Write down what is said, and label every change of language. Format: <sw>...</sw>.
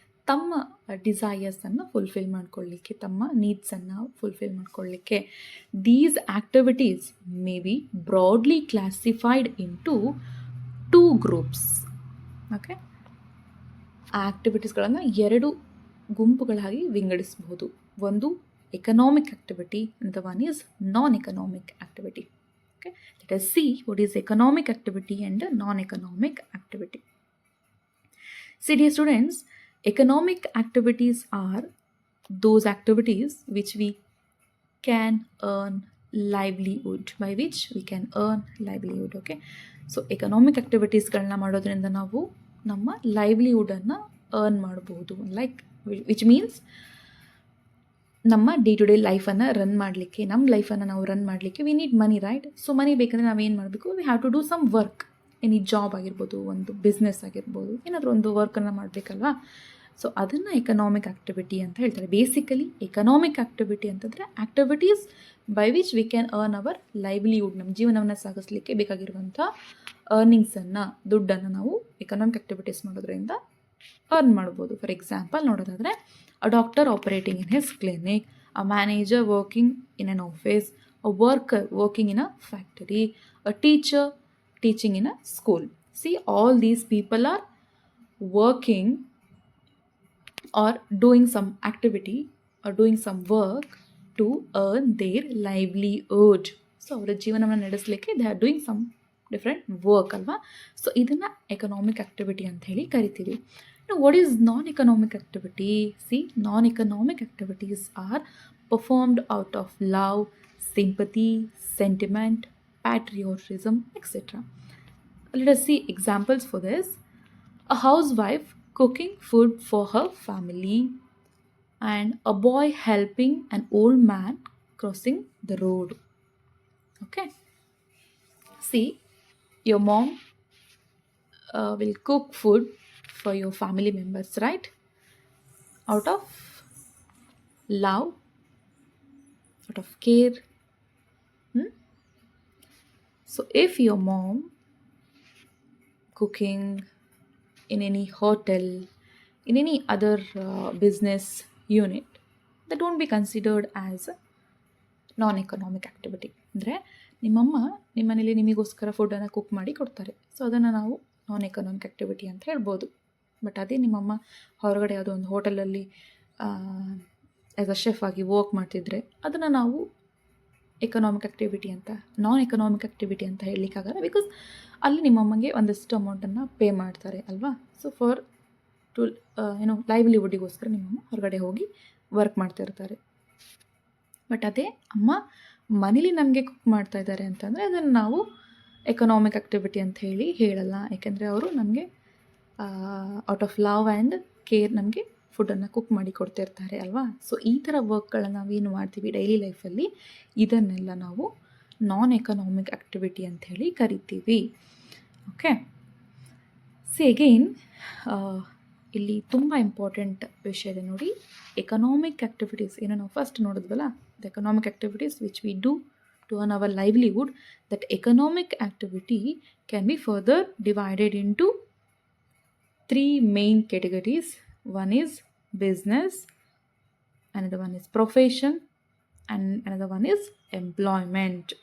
<kn>ತಮ್ಮ ಡಿಸೈರ್ಸನ್ನು ಫುಲ್ಫಿಲ್ ಮಾಡ್ಕೊಳ್ಳಿಕ್ಕೆ, ತಮ್ಮ ನೀಡ್ಸನ್ನು ಫುಲ್ಫಿಲ್ ಮಾಡ್ಕೊಳ್ಳಿಕ್ಕೆ.</kn> <en>These activities may be broadly classified into 2 groups.</en> <kn>Okay, ಆ ಆ್ಯಕ್ಟಿವಿಟೀಸ್ಗಳನ್ನು 2 ಗುಂಪುಗಳಾಗಿ ವಿಂಗಡಿಸಬಹುದು.</kn> <en>ಒಂದು economic activity and the one is non-economic activity. Okay, let us see what is economic activity and non-economic activity. See dear students, economic activities are those activities which we can earn livelihood, by which we can earn livelihood. Okay, so economic</en> <kn>activitiesಗಳನ್ನ ಮಾಡೋದ್ರಿಂದ ನಾವು ನಮ್ಮ ಲೈವ್ಲಿಹುಡನ್ನು earn ಮಾಡಬಹುದು.</kn> <en>like which means</en> <kn>ನಮ್ಮ day to day ಲೈಫನ್ನು run ಮಾಡಲಿಕ್ಕೆ, ನಮ್ಮ ಲೈಫನ್ನು ನಾವು run ಮಾಡಲಿಕ್ಕೆ</kn> <en>We need money, right?</en> <kn>So ಮನಿ ಬೇಕಂದರೆ ನಾವೇನು ಮಾಡಬೇಕು?</kn> <en>We have to do some work.</en> <kn>Any job ಆಗಿರ್ಬೋದು, ಒಂದು ಬಿಸ್ನೆಸ್ ಆಗಿರ್ಬೋದು, ಏನಾದರೂ ಒಂದು ವರ್ಕನ್ನು ಮಾಡಬೇಕಲ್ವಾ? ಸೊ ಅದನ್ನು ಎಕನಾಮಿಕ್ ಆ್ಯಕ್ಟಿವಿಟಿ ಅಂತ ಹೇಳ್ತಾರೆ. ಬೇಸಿಕಲಿ ಎಕನಾಮಿಕ್ ಆ್ಯಕ್ಟಿವಿಟಿ ಅಂತಂದರೆ</kn> <en>Activities by which we can earn our livelihood.</en> <kn>ನಮ್ಮ ಜೀವನವನ್ನು ಸಾಗಿಸ್ಲಿಕ್ಕೆ ಬೇಕಾಗಿರುವಂಥ ಅರ್ನಿಂಗ್ಸನ್ನು, ದುಡ್ಡನ್ನು ನಾವು ಎಕನಾಮಿಕ್ ಆ್ಯಕ್ಟಿವಿಟೀಸ್ ಮಾಡೋದ್ರಿಂದ ಅರ್ನ್ ಮಾಡ್ಬೋದು.</kn> <en>For example ನೋಡೋದಾದರೆ, a doctor operating in his clinic, a manager working in an office, a worker working in a factory, a teacher teaching in a school. See, all these people are working or doing some activity or doing some work to earn their livelihood.</en> <kn>So ಅವರ ಜೀವನವನ್ನು ನಡೆಸಲಿಕ್ಕೆ</kn> <en>they are doing some different work</en> <kn>ಅಲ್ವಾ? So ಇದನ್ನು economic activity ಅಂತ ಹೇಳಿ ಕರಿತೀವಿ.</kn> <en>Now, what is non-economic activity? See, non-economic activities are performed out of love, sympathy, sentiment, patriotism, etc. Let us see examples for this. A housewife cooking food for her family, and a boy helping an old man crossing the road. Okay. See, your mom will cook food for your family members, right? Out of love, out of care. So if your mom cooking in any hotel, in any other business unit, that won't be considered as a non-economic activity.</en> <kn>ಅಂದರೆ ನಿಮ್ಮಮ್ಮ ನಿಮ್ಮ ಮನೇಲಿ ನಿಮಗೋಸ್ಕರ ಫುಡ್ಡನ್ನು cook ಮಾಡಿ ಕೊಡ್ತಾರೆ. So ಅದನ್ನು ನಾವು ನಾನ್ ಎಕನಾಮಿಕ್ ಆ್ಯಕ್ಟಿವಿಟಿ ಅಂತ ಹೇಳ್ಬೋದು. ಬಟ್ ಅದೇ ನಿಮ್ಮಮ್ಮ ಹೊರಗಡೆ ಯಾವುದೋ ಒಂದು ಹೋಟೆಲಲ್ಲಿ</kn> <en>as a chef</en> <kn>ಆಗಿ ವರ್ಕ್ ಮಾಡ್ತಿದ್ರೆ ಅದನ್ನು ನಾವು ಎಕನಾಮಿಕ್ ಆ್ಯಕ್ಟಿವಿಟಿ ಅಂತ, ನಾನ್ ಎಕನಾಮಿಕ್ ಆ್ಯಕ್ಟಿವಿಟಿ ಅಂತ ಹೇಳಲಿಕ್ಕಾಗಲ್ಲ. ಬಿಕಾಸ್ ಅಲ್ಲಿ ನಿಮ್ಮಮ್ಮಗೆ ಒಂದಷ್ಟು ಅಮೌಂಟನ್ನು ಪೇ ಮಾಡ್ತಾರೆ ಅಲ್ವಾ? ಸೊ ಫಾರ್ ಟು ಲೈವ್ಲಿಹುಡ್ಡಿಗೋಸ್ಕರ ನಿಮ್ಮಮ್ಮ ಹೊರಗಡೆ ಹೋಗಿ ವರ್ಕ್ ಮಾಡ್ತಿರ್ತಾರೆ. ಬಟ್ ಅದೇ ಅಮ್ಮ ಮನೇಲಿ ನಮಗೆ ಕುಕ್ ಮಾಡ್ತಾ ಇದ್ದಾರೆ ಅಂತಂದರೆ ಅದನ್ನು ನಾವು ಎಕನಾಮಿಕ್ ಆ್ಯಕ್ಟಿವಿಟಿ ಅಂತ ಹೇಳಲ್ಲ. ಯಾಕೆಂದರೆ ಅವರು ನಮಗೆ</kn> <en>out of love and care</en> <kn>ನಮಗೆ ಫುಡ್ಡನ್ನು ಕುಕ್ ಮಾಡಿ ಕೊಡ್ತಿರ್ತಾರೆ ಅಲ್ವಾ. ಸೊ ಈ ಥರ ವರ್ಕ್ಗಳನ್ನ ನಾವೇನು ಮಾಡ್ತೀವಿ ಡೈಲಿ ಲೈಫಲ್ಲಿ, ಇದನ್ನೆಲ್ಲ ನಾವು ನಾನ್ ಎಕನಾಮಿಕ್ ಆ್ಯಕ್ಟಿವಿಟಿ ಅಂಥೇಳಿ ಕರಿತೀವಿ. ಓಕೆ, ಸಿ ಅಗೈನ್ ಇಲ್ಲಿ ತುಂಬ ಇಂಪಾರ್ಟೆಂಟ್ ವಿಷಯ ಇದೆ ನೋಡಿ.</kn> <en>economic activities</en> <kn>ಏನೋ ನಾವು first ನೋಡಿದ್ವಲ್ಲ,</kn> <en>The economic activities which we do to earn our livelihood, that economic activity can be further divided into 3 main categories. One is business, another one is profession, and another one is employment.</en>